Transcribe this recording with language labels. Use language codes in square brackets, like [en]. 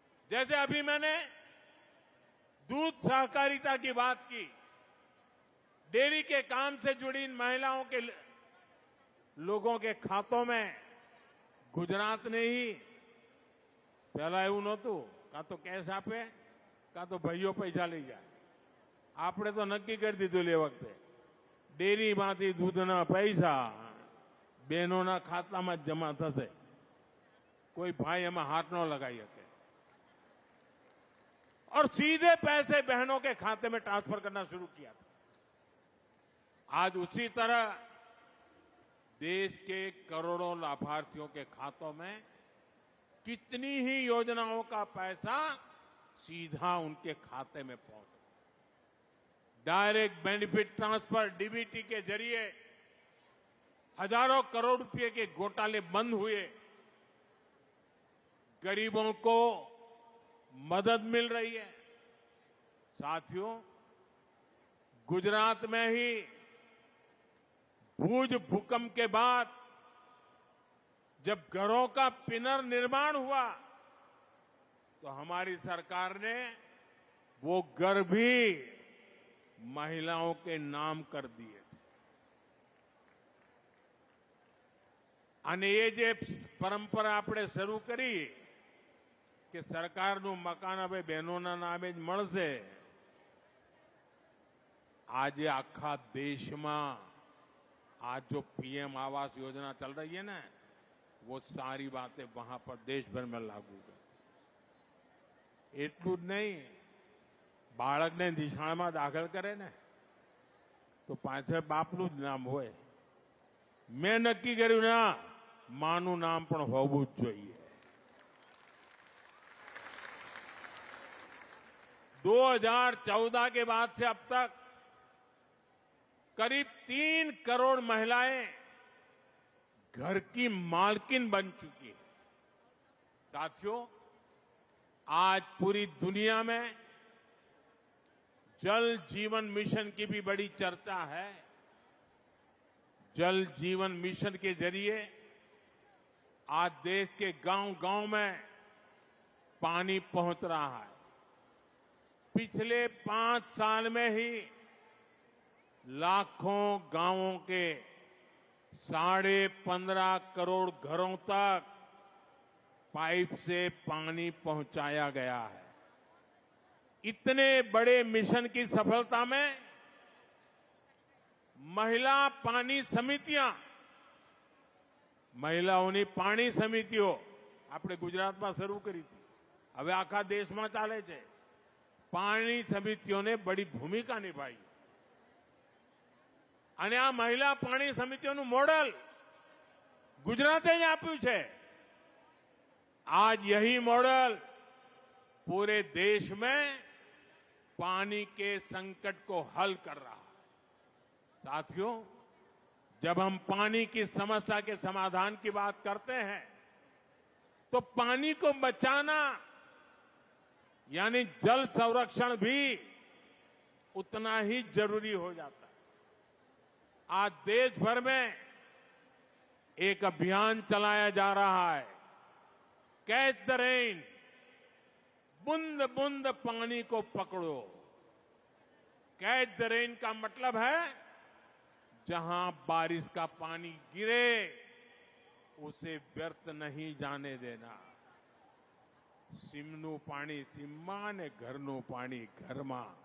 [hi] जैसे अभी मैंने दूध सहकारिता की बात की, डेयरी के काम से जुड़ी इन महिलाओं के लोगों के खातों में गुजरात ने ही, पहला [gu] એવું નહોતું, કાં તો કેશ આપે કાં તો ભાઈઓ પૈસા લઈ જાય। આપણે તો નક્કી કરી દીધું એ વખતે ડેરીમાંથી દૂધના પૈસા બહેનોના ખાતામાં જ જમા થશે, કોઈ ભાઈ એમાં હાથ ન લગાવી શકે [hi] और सीधे पैसे बहनों के खाते में ट्रांसफर करना शुरू किया था। आज उसी तरह देश के करोड़ों लाभार्थियों के खातों में कितनी ही योजनाओं का पैसा सीधा उनके खाते में पहुंचा। डायरेक्ट बेनिफिट ट्रांसफर डीबीटी के जरिए हजारों करोड़ रुपए के घोटाले बंद हुए, गरीबों को मदद मिल रही है। साथियों, गुजरात में ही भूज भूकंप के बाद जब घरों का पुनर्निर्माण हुआ तो हमारी सरकार ने वो घर भी महिलाओं के नाम कर दिए [gu] અને એ જે પરંપરા આપણે શરૂ કરી કે સરકારનું મકાન હવે બહેનોના નામે જ મળશે, આજે આખા દેશમાં [hi] आज जो पीएम आवास योजना चल रही है ना, वो सारी बातें वहां पर देश भर में लागू कर [gu] એટલું જ નહીં, બાળકને નિશાળમાં દાખલ કરે ને તો પાછળ બાપનું જ નામ હોય. મેં નક્કી કર્યું ના, માનું નામ પણ હોવું જ જોઈએ. [hi] 2014 के बाद से अब तक करीब 3 करोड़ महिलाएं घर की मालकिन बन चुकी है. साथियों, आज पूरी दुनिया में जल जीवन मिशन की भी बड़ी चर्चा है. जल जीवन मिशन के जरिए आज देश के गांव-गांव में पानी पहुंच रहा है. पिछले 5 साल में ही लाखों गांवों के 15.5 करोड़ घरों तक पाइप से पानी पहुंचाया गया है. इतने बड़े मिशन की सफलता में महिला पानी समितियां, [gu] મહિલાઓની પાણી સમિતિઓ આપણે ગુજરાતમાં શરૂ કરી હતી, હવે આખા દેશમાં ચાલે છે. પાણી સમિતિઓને બડી ભૂમિકા નિભાઈ અને આ મહિલા પાણી સમિતિઓનું મોડલ ગુજરાતે જ આપ્યું છે. [hi] आज यही मॉडल पूरे देश में पानी के संकट को हल कर रहा है. साथियों, जब हम पानी की समस्या के समाधान की बात करते हैं तो पानी को बचाना यानी जल संरक्षण भी उतना ही जरूरी हो जाता है. आज देश भर में एक अभियान चलाया जा रहा है, कैच द रेन, बूंद बूंद पानी को पकड़ो. कैच द रेन का मतलब है जहां बारिश का पानी गिरे उसे व्यर्थ नहीं जाने देना. सीमનું પાણી सीमમાં ને ઘરનું પાણી ઘરમાં.